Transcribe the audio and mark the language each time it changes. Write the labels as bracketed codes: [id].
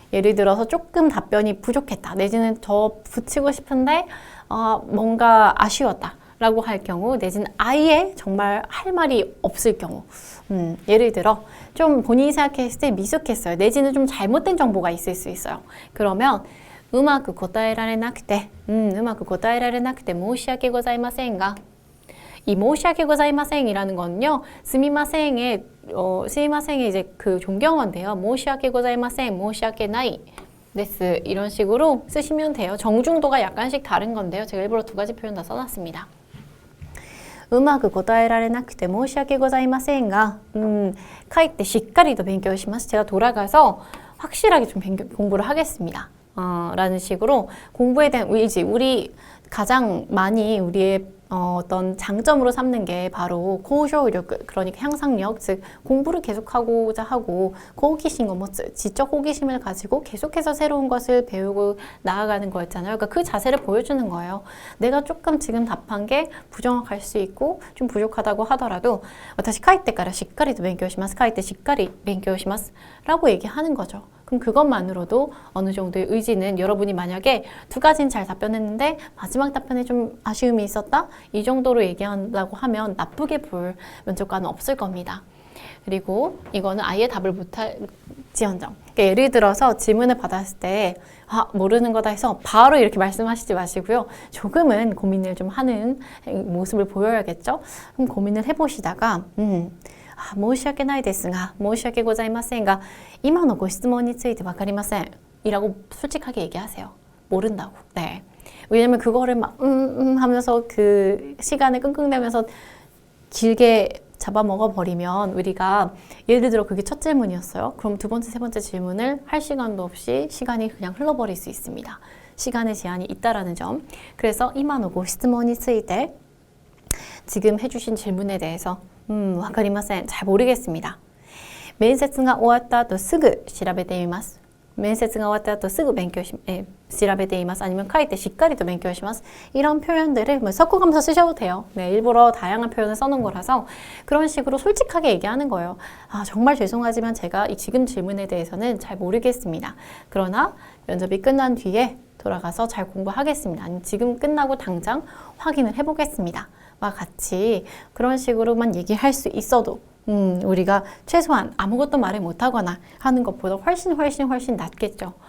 [ko] 예를 들어서 조금 답변이 부족했다. 내지는 더 붙이고 싶은데 뭔가 아쉬웠다. 라고 할 경우 내지는 아예 정말 할 말이 없을 경우 예를 들어 좀 본인이 생각했을 때 미숙했어요. 내지는 좀 잘못된 정보가 있을 수 있어요. 그러면 [ja] うまく答えられなくて申し訳ございませんが [ko] 이 [ja] 申し訳ございません [ko] 이라는 거는요. すみません의 이제 그 존경어인데요. [ja] 申し訳ございません申し訳ないです [ko] 이런 식으로 쓰시면 돼요. 정중도가 약간씩 다른 건데요. 제가 일부러 두 가지 표현 다 써놨습니다. [ja] うまく答えられなくて申し訳ございませんが帰ってしっかりと勉強します. [ko] 제가 돌아가서 확실하게 좀 공부를 하겠습니다. 라는 식으로 공부에 대한 의지, 우리 가장 많이 우리의 어떤 장점으로 삼는 게 바로 고쇼력, 그러니까 향상력, 즉 공부를 계속하고자 하고 호기심, 지적 호기심을 가지고 계속해서 새로운 것을 배우고 나아가는 거였잖아요. 그러니까 그 자세를 보여주는 거예요. 내가 조금 지금 답한 게 부정확할 수 있고 좀 부족하다고 하더라도 [ja] 私帰ってからしっかりと勉強します. 帰ってしっかり勉強します. [ko] 라고 얘기하는 거죠. 그럼 그것만으로도 어느 정도의 의지는 여러분이 만약에 두 가지는 잘 답변했는데 마지막 답변에 좀 아쉬움이 있었다? 이 정도로 얘기한다고 하면 나쁘게 볼 면접관은 없을 겁니다. 그리고 이거는 아예 답을 못할지언정. 그러니까 예를 들어서 질문을 받았을 때 모르는 거다 해서 바로 이렇게 말씀하시지 마시고요. 조금은 고민을 좀 하는 모습을 보여야겠죠. 그럼 고민을 해보시다가 [ja] 申し訳ないですが申し訳ございませんが今のご質問についてわかりません [ko] 이라고 솔직하게 얘기하세요. 모른다고. 네. 왜냐면 그거를 막 하면서 그 시간을 끙끙대면서 길게 잡아먹어 버리면 우리가 예를 들어 그게 첫 질문이었어요. 그럼 두 번째, 세 번째 질문을 할 시간도 없이 시간이 그냥 흘러버릴 수 있습니다. 시간의 제한이 있다라는 점. 그래서 [ja] 今のご質問について [ko] 지금 해주신 질문에 대해서 [ja] わかりません. [ko] 잘 모르겠습니다. [ja] 面接が終わった後すぐ調べてみます.面接が終わった後すぐ調べています. 아니면 書いてしっかりと勉強します. [ko] 이런 표현들을 섞어가면서 쓰셔도 돼요. 네, 일부러 다양한 표현을 써놓은 거라서 그런 식으로 솔직하게 얘기하는 거예요. 정말 죄송하지만 제가 이 지금 질문에 대해서는 잘 모르겠습니다. 그러나 면접이 끝난 뒤에 돌아가서 잘 공부하겠습니다. 아니면 지금 끝나고 당장 확인을 해보겠습니다. 와 같이 그런 식으로만 얘기할 수 있어도 우리가 최소한 아무것도 말을 못하거나 하는 것보다 훨씬 낫겠죠.